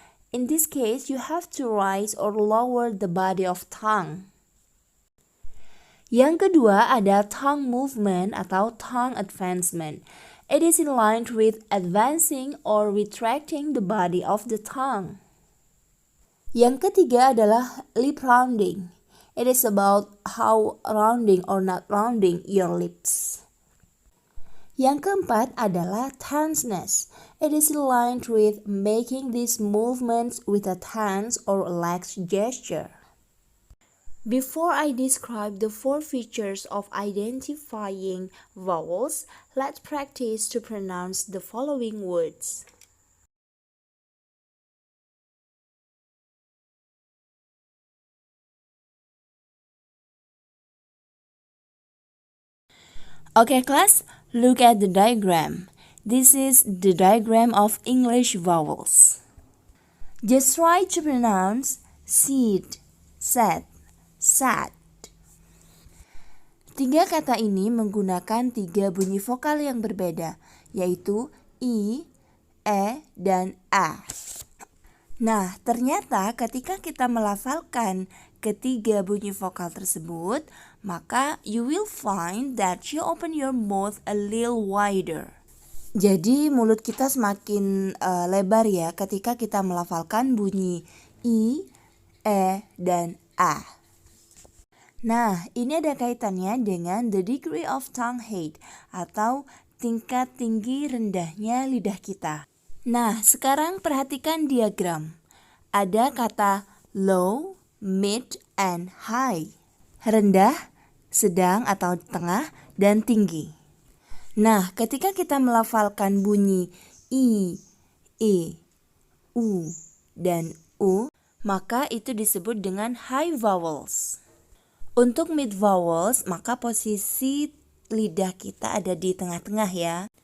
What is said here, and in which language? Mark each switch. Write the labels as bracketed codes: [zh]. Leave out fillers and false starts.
[en] In this case, you have to raise or lower the body of tongue. [id] Yang kedua ada tongue movement atau tongue advancement. [en] It is in line with advancing or retracting the body of the tongue. [id] Yang ketiga adalah lip rounding. [en] It is about how rounding or not rounding your lips. [id] Yang keempat adalah tenseness. [en] It is aligned with making these movements with a tense or relaxed gesture. Before I describe the 4 features of identifying vowels, let's practice to pronounce the following words. Okay, class, look at the diagram. This is the diagram of English vowels. Just try to pronounce seed, set, sat. [id] 3 kata ini menggunakan 3 bunyi vokal yang berbeda, yaitu I, E, dan A. Nah, ternyata ketika kita melafalkan ketiga bunyi vokal tersebut, maka [en] you will find that you open your mouth a little wider. [id] Jadi mulut kita semakin lebar ya ketika kita melafalkan bunyi I, E, dan A. Nah, ini ada kaitannya dengan [en] the degree of tongue head [id] atau tingkat tinggi rendahnya lidah kita. Nah, sekarang perhatikan diagram. Ada kata [en] low, mid, and high. [id] Rendah, sedang atau tengah, dan tinggi. Nah, ketika kita melafalkan bunyi I, E, U, dan U, maka itu disebut dengan high vowels. Untuk mid vowels, maka posisi lidah kita ada di tengah-tengah ya.